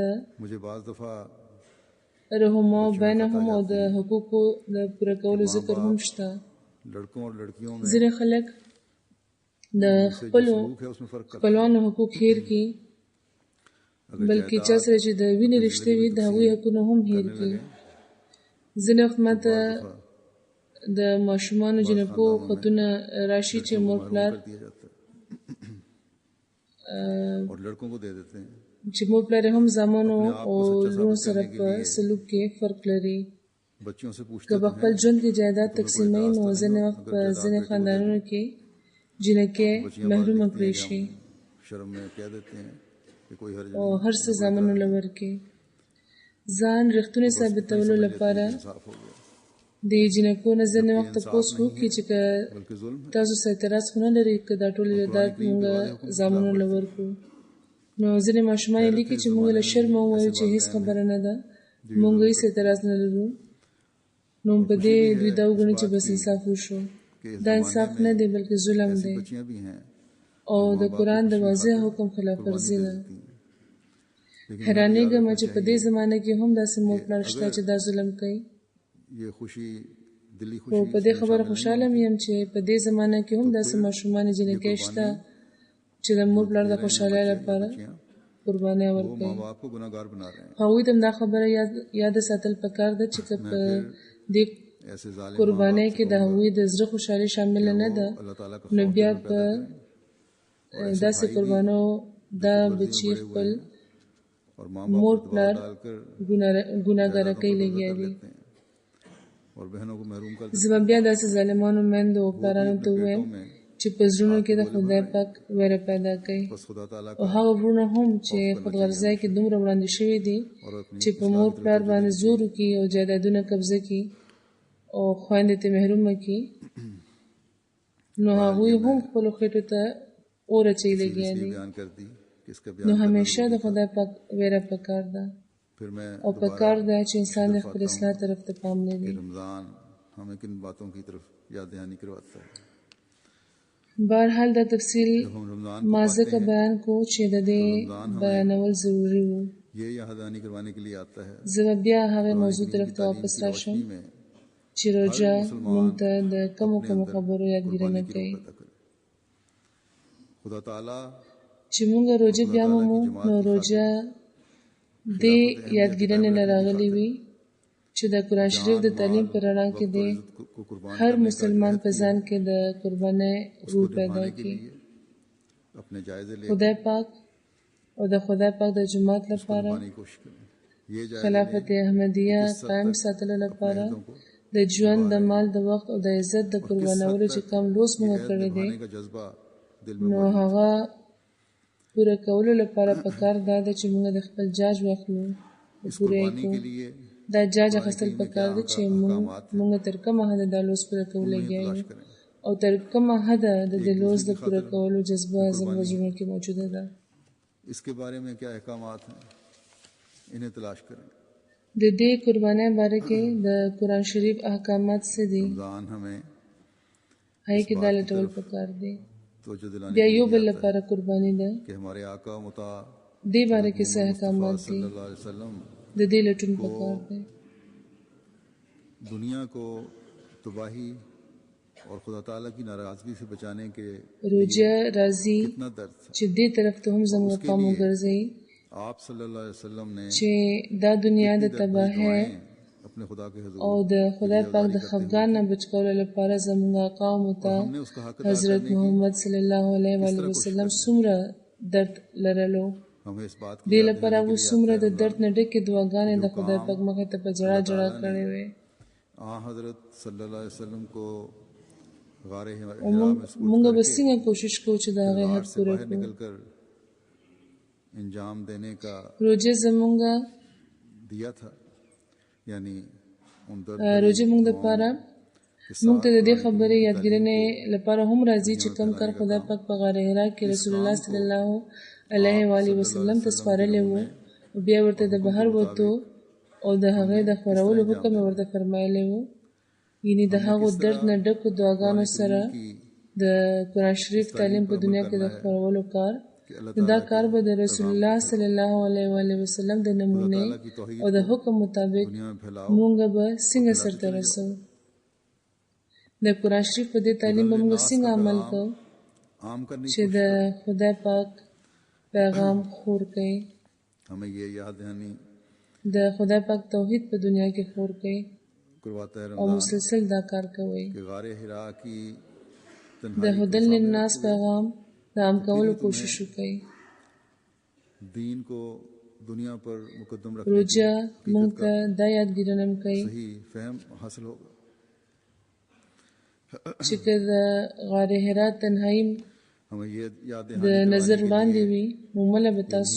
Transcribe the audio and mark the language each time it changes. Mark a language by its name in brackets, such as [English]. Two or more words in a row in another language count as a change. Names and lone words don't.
[Urdu] مجھے بعض دفعہ [Pashto] رحمه بینهم او د حقوقو د پوره کولو ذکر هم شته [Urdu] لڑکوں اور لڑکیوں میں [Pashto] ځینې خلک د خپلو [Urdu] سلوک ہے اس میں فرق کرتے [Pashto] خپلوانو حقوق هیر کړي بلکې چا سره چې د وینې رشتې وي د هغوی حقونه هم هیر کړي ځینې وخت ماته د ماشومانو جنکو خطونه راشي چې مور پلار [Urdu] کر دیا جاتا ہے اور لڑکوں کو دے دیتے ہیں [Pashto] چې مور پلار هم زامنو او لونو سره په سلوک کې فرق لري [Urdu] بچیوں سے پوچھتے [Pashto] که په خپل ژوند کې جایداد تقسیموي نو ځینې وخت په ځینې خاندانونو کې جنکې محرومه کړی شي [Urdu] شرم میں کہہ دیتے ہیں کہ کوئی حرج [Pashto] او هر څه زامنو لور کې ځان رښتونی ثابتولو لپاره [Urdu] صاف ہو گیا [Pashto] د جنکو نه ځینې وخت تپوس وکړي چې که [Urdu] بلکہ ظلم ہے. [Pashto] تاسو سره اعتراض خو نه لري که دا ټول جایداد موږ زامنو لور کړو نو ځینې ماشومان یې لیکي چې موږ له شرمه ووایو چې هېڅ خبره نه ده موږ هېڅ اعتراض نه لرو نو په دې دوی دا وګڼي چې بس انصاف وشو دا انصاف نه دی بلکې ظلم دی [Urdu] بچیاں بھی ہیں [Pashto] او د قرآن د واضح حکم خلاف ورزي ده حیرانېږم چې په دې زمانه کې هم داسې مور پلار شته چې دا ظلم کوي [Urdu] یہ خوشی دلی [Pashto] او [Urdu] खुशी [Pashto] په دې خبره خوشحاله یم چې په دې زمانه کې هم داسې ماشومان جنکۍ شته چې د مور پلار د خوشحالۍ لپاره قرباني [Urdu] वो [Pashto] ورکوي [Urdu] ماں باپ کو گناہگار بنا رہے ہیں. [Pashto] هغوی ته دا خبره یاد ساتل پکار ده چې که په دې [Urdu] ایسے ظالم [Pashto] قربانۍ کې د هغوی د زړه خوشحالي شامل نه ده [Urdu] اللہ تعالیٰ کا [Pashto] نو بیا په داسې قربانو دا بچي خپل [Urdu] اور ماں [Pashto] مور [Urdu] बाप [Pashto] پلار [Urdu] डालकर [Pashto] ګناهګاره کوي لګیا دي [Urdu] اور بہنوں کو محروم کر [Pashto] زما بیا داسې ظالمانو میندو او پلارانو ته ووایم چې په زړونو کې د خدای پاک ویره پیدا کوي [Urdu] بس خدا تعالیٰ [Pashto] او هغه وروڼه هم چې خودغرضۍ کې دومره وړاندې شوي دي چې په مور پلار باندې زور وکړي او جایدادونه قبضه کړي او خویندې ته محرومه کړي نو هغوی هم خپلو خېټو ته اور اچوي لګیا دي [Urdu] بیان کر دی کہ اس کا [Pashto] نو [Urdu] बयान [Pashto] همیشه د خدای پاک ویره پکار ده [Urdu] پھر میں [Pashto] او پکار ده چې انسان د خپل اصلاح طرف ته پام لري [Urdu] رمضان ہمیں کن باتوں کی طرف یاد دہانی کرواتا ہے. [Pashto] بهرحال دا تفصیل [Urdu] جب ہم رمضان [Pashto] ما ځکه بیان کو چې د دې بیانول ضروري وو [Urdu] یہ یاد دہانی کروانے کے لیے آتا ہے [Pashto] زه به بیا هغه موضوع طرف ته واپس راشم [Urdu] में [Pashto] چې روژه موږ ته د کمو خبرو یادګیرنه کوي [Urdu] خدا تعالیٰ [Pashto] چې موږ روژه بیا مومو نو روژه دې یادګیرنې نه راغلې وي چې د قرآن شریف د تعلیم په رڼا کې دی [Urdu] کو قربان [Pashto] هر مسلمان په ځان کې د قربانۍ روح پیدا کړي [Urdu] اپنے جائزے لے [Pashto] خدای پاک او د خدای پاک د جماعت لپاره [Urdu] قربانی کی کوشش کریں۔ یہ جائزے [Pashto] خلافت احمدیه قائم ساتلو لپاره د ژوند د مال د وخت او د عزت د قربانولو چې کوم لوس موږ کړی دی [Urdu] کا جذبہ دل میں [Pashto] نو هغه پوره کولو لپاره پکار دا ده چې موږ د خپل جاج واخلو او پوره یې [Urdu] कुर्बानी [Pashto] کړو [Urdu] کے لیے [Pashto] دا جاج اخیستل پکار دی چې موږ تر کومه حده دا لوس پوره کول لګیا یو او تر کومه حده د دې لوس د پوره کولو جذبه زموږ ژوند کې موجوده ده [Urdu] اس کے بارے میں کیا احکامات ہیں انہیں تلاش کریں [Pashto] د دې قربانۍ باره کې د قرآن شریف احکامات څه دي [Urdu] رمضان ہمیں [Pashto] هغې کې دا لټول پکار دی [Urdu] توجہ دلانے [Pashto] بیا [Urdu] के [Pashto] یو [Urdu] लिए [Pashto] بل [Urdu] آتا ہے [Pashto] لپاره قرباني ده [Urdu] کہ ہمارے آقا مطا [Pashto] دې باره کې څه احکامات دي [Arabic] صلى الله عليه وسلم [Pashto] د دې لټون پکار دی [Urdu] دنیا کو تباہی اور خدا تعالیٰ کی ناراضگی سے بچانے کے [Pashto] روجه راځي [Urdu] کتنا درد تھا [Pashto] چې دې طرف ته هم زموږ پام وګرځي [Urdu] आप [Arabic] صلى الله عليه وسلم [Urdu] ने [Pashto] چې دا دنیا د تباهۍ [Urdu] اپنے خدا کے حضور [Pashto] او د خدای پاک د خفګان نه بچ کولو لپاره زموږ آقا او متا [Urdu] ہم نے اس کا حق ادا [Pashto] حضرت محمد [Arabic] صلی الله علیه و آله وسلم [Pashto] څومره درد لرلو [Urdu] ہمیں اس بات [Pashto] دې لپاره و څومره د درد نه ډکې دعاګانې د خدای پاک مخې ته په جړا جړا کړې وې [Urdu] हजरत [Arabic] صلى الله عليه وسلم [Urdu] کو غار حرا [Pashto] موږ به څنګه کوشش کوو چې د هغې حق [Urdu] से [Pashto] پوره [Urdu] बाहर [Pashto] کړو [Urdu] نکل کر انجام دینے کا [Pashto] روجه زمونږ [Urdu] دیا تھا یعنی ان درد [Pashto] روجه موږ دپاره موږ ته د دې خبرې یادګیرنې لپاره هم راځي چې کوم کار خدای پاک په غار حرا کې رسول الله [Arabic] صلی الله علیه و آله وسلم [Pashto] ته سپارلی و او بیا ورته د بهر وتو او د هغې د خورولو حکم یې ورته فرمایلی و یعنې د هغو درد نه ډکو دعاګانو سره د قرآن شریف تعلیم په دنیا کې د خپرولو کار نو دا کار به د رسول الله [Arabic] صلی الله علیه و آله وسلم [Pashto] د نمونې او د حکم مطابق مونږ به څنګه سرته رسو د قرآن شریف په دې تعلیم به مونږ څنګه عمل کوو [Urdu] عام کرنے [Pashto] چې د خدای پاک پیغام خور کړي [Urdu] ہمیں یہ یاد دہانی [Pashto] د خدای پاک توحید په دنیا کې خور کړي [Urdu] کرواتا ہے [Pashto] او [Urdu] रमजान [Pashto] مسلسل دا کار کوي [Urdu] کہ غار حرا کی [Pashto] د [Urdu] तन्हाई [Arabic] هدل للناس [Pashto] پیغام د عام کولو کوشش وکړي [Urdu] دین کو دنیا پر مقدم رکھنے [Pashto] روجه مونږ ته دا یادګیرنه کوي [Urdu] صحیح فہم حاصل ہوگا [Pashto] چې که د غار حرا تنهایی [Urdu] ہمیں یہ یاد [Pashto] د نظر وړاندې وي مومله به تاسو